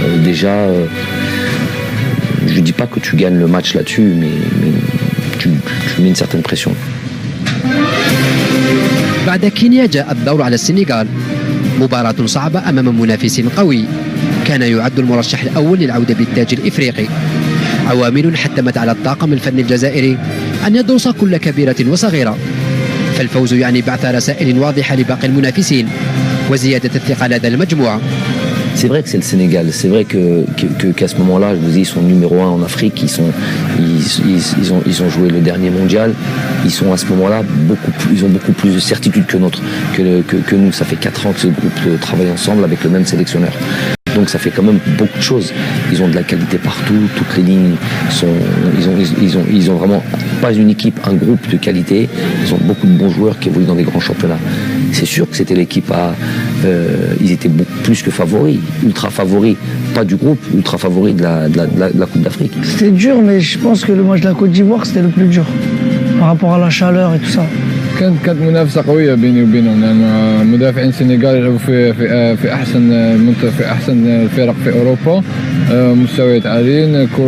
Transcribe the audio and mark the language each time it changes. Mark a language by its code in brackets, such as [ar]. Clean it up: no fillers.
[fr] Déjà, je ne dis pas que tu gagnes le match là-dessus, mais tu mets une certaine pression. [ar] بعد كينيا جاء الدور على السنغال، مباراة صعبة أمام منافس قوي كان يعد المرشح الأول للعودة بالتاج الإفريقي. عوامل حتمت على الطاقم الفني الجزائري أن يدرس كل كبيرة وصغيرة، فالفوز يعني بعث رسائل واضحة لباقي المنافسين وزيادة الثقة لدى المجموعة. [fr] C'est vrai que c'est le Sénégal. C'est vrai qu'à ce moment-là, je vous dis, ils sont numéro 1 en Afrique. Ils ont joué le dernier mondial. Ils sont à ce moment-là ils ont beaucoup plus de certitude que nous. Ça fait 4 ans que ce groupe travaille ensemble avec le même sélectionneur. Donc ça fait quand même beaucoup de choses. Ils ont de la qualité partout, toutes les lignes sont. Ils ont vraiment pas une équipe, un groupe de qualité. Ils ont beaucoup de bons joueurs qui évoluent dans des grands championnats. C'est sûr que c'était l'équipe ils étaient beaucoup plus que favoris, ultra favoris, pas du groupe, ultra favoris de la Coupe d'Afrique. C'était dur, mais je pense que le match de la Côte d'Ivoire c'était le plus dur par rapport à la chaleur et tout ça. [ar] كانت منافسة قوية بيني وبينهم، لأن مدافعين السنغال يلعبوا في أحسن الفرق في أوروبا، مستويات عاليين.